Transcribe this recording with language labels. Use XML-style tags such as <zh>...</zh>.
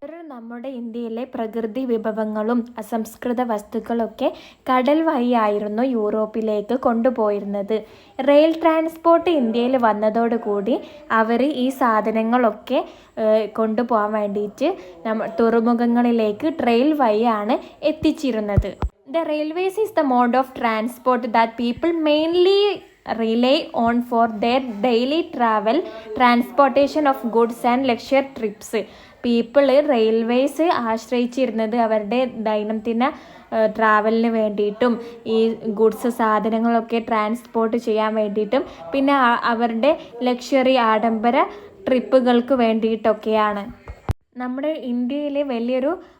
<ml>നമ്മുടെ ഇന്ത്യയിലെ പ്രകൃതി വിഭവങ്ങളും അസംസ്കൃത വസ്തുക്കളൊക്കെ കടൽ വഴിയായിരുന്നു യൂറോപ്പിലേക്ക് കൊണ്ടുപോയിരുന്നത്. റെയിൽ ട്രാൻസ്പോർട്ട് ഇന്ത്യയിൽ വന്നതോടുകൂടി അവർ ഈ സാധനങ്ങളൊക്കെ കൊണ്ടുപോകാൻ വേണ്ടിയിട്ട് തുറമുഖങ്ങളിലേക്ക് ട്രെയിൽ വഴിയാണ് എത്തിച്ചിരുന്നത്.</ml> <en>The railways is the mode of transport that people mainly rely on for their daily travel, transportation of goods and leisure trips.</en> <ml>People railways ആശ്രയിച്ചിരുന്നത് അവരുടെ ദൈനംദിന ട്രാവലിന് വേണ്ടിയിട്ടും ഈ ഗുഡ്സ് സാധനങ്ങളൊക്കെ ട്രാൻസ്പോർട്ട് ചെയ്യാൻ വേണ്ടിയിട്ടും പിന്നെ അവരുടെ ലക്ഷറി ആഡംബര ട്രിപ്പുകൾക്ക് വേണ്ടിയിട്ടൊക്കെയാണ്. നമ്മുടെ ഇന്ത്യയിലെ വലിയൊരു</ml>